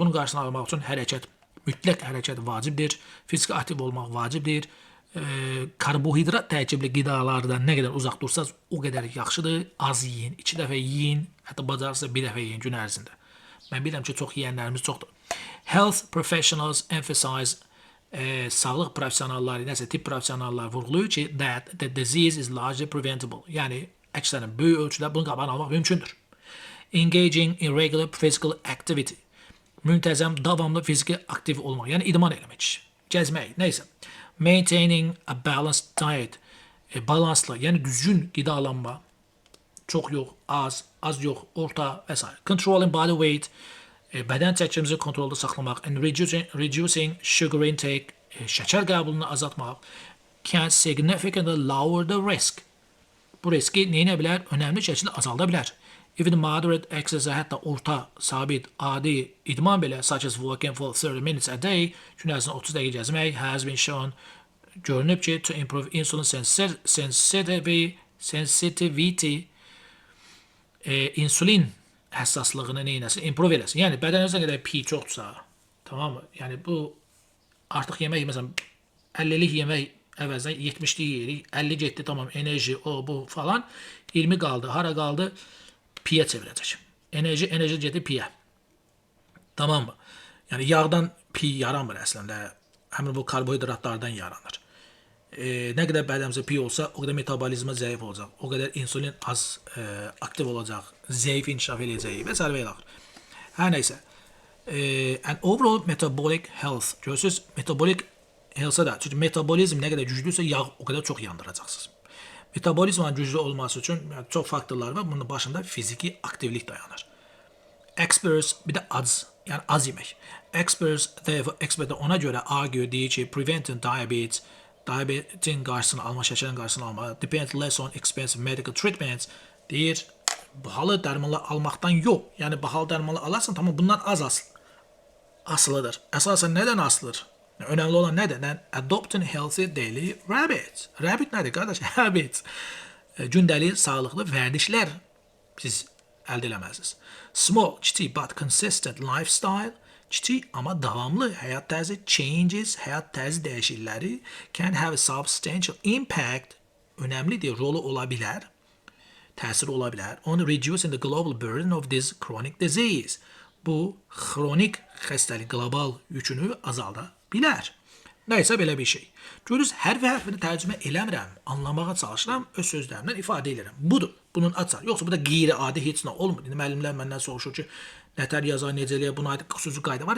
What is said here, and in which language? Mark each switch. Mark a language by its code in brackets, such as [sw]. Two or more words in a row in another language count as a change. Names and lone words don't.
[az] Bunun qarşısını almaq üçün hərəkət, mütləq hərəkət vacibdir, fiziki aktiv olmaq vacibdir. Karbohidrat tərkibli qidalardan nə qədər uzaq dursanız o qədər yaxşıdır. Az yeyin, 2 dəfə yeyin, hətta bacarırsa 1 dəfə yeyin gün ərzində. Mən bilirəm ki, çox yeyənlərimiz çoxdur. [en] Health professionals emphasize [az] sağlıq professionalları, nəsə tibb professionalları vurğulayır ki, [en] that the disease is largely preventable. [az] Yəni, əksərən böyük ölçüdə bunun qabağını almaq mümkündür. [en] Engaging in regular physical activity. [az] Müntəzəm, davamlı fiziki aktiv olmaq, yəni idman eləmək. Gəzmək, neysə. [en] Maintaining a balanced diet. [az] Balanslı, yəni düzgün qidalanma. Çox yox, az yox, orta və s. [en] Controlling body weight. [az] Bədən çəkimizi kontrolda saxlamaq. [en] And reducing sugar intake. [az] Şəkər qəbulunu azaltmaq. [en] Can significantly lower the risk. [az] Bu riski neyə bilər? Önəmli şəkildə azalda bilər. [en] Even moderate exercise, [az] hətta orta, sabit, adi idman belə, [en] such as walking for 30 minutes a day, [az] gün ərzində 30 dəqiqə gəzmək, [en] has been shown, [az] görünüb ki, [en] to improve insulin sensitivity, [az] insulin həssaslığını neynəsin, [en] improve eləsin. [az] Yəni, bədənimizə qədər pi çoxdursa, tamam mı? Yəni, bu artıq yemək, məsələn, 50'lik yemək əvəzdən 70'lik yeyirik, 50 getdi, tamam, enerji, o, bu falan, 20 qaldı, hara qaldı? Piyə çevirəcək. Enerji gedir piyə. Tamam mı? Yəni, yağdan pi yaranmır əslində. Həmin bu karbohidratlardan yaranır. Nə qədər bədənimizdə pi olsa, o qədər metabolizma zəif olacaq. O qədər insulin az aktiv olacaq. Zəif inkişaf edəcək və s. və ilə. Hər neysə. [en] And overall metabolic health. [az] Görürsünüz, [en] metabolic health'a [az] da. Çünki metabolizm nə qədər güclüysə, yağ o qədər çox yandıracaqsınız. Metabolizmanın güclü olması üçün çox faktorlar var. Bunun başında fiziki aktivlik dayanır. Experts, bir də yəni az yemək. Expertlər ona görə argue, deyir ki, [en] preventing diabetes, [az] diabetin qarşısını alma, şəkərin qarşısını alma, [en] depend less on expensive medical treatments, [az] deyir, bahalı dərmanlar almaqdan yox. Yəni, bahalı dərmanlar alarsan, tamam, bundan az asılıdır. Əsasən nədən asılıdır? Önəmli olan nədir? [en] Adopting healthy daily habits. [az] Habit nədir, qardaş? Habits. Gündəlik sağlıqlı vərdişlər siz əldə eləməlisiniz. [en] Small, kiçik, but consistent lifestyle. [az] Kiçik, amma davamlı həyat tərzi changes, həyat tərzi dəyişiklikləri [en] can have a substantial impact. [az] Önəmlidir, rolu ola bilər. Təsiri ola bilər. On reducing the global burden of this chronic disease. Bu, xronik xəstəlik qlobal yükünü azalda bilər. Nəysə belə bir şey. Görürüz, hər və hərfini tərcümə eləmirəm, anlamağa çalışıram, öz sözlərimdən ifadə edirəm. Budur, bunun açar. Yoxsa bu da qeyri-adi heç nə olmur. İndi müəllimlər məndən soruşur ki, nətər yazar, necə eləyə, buna aid xüsusi qayda var.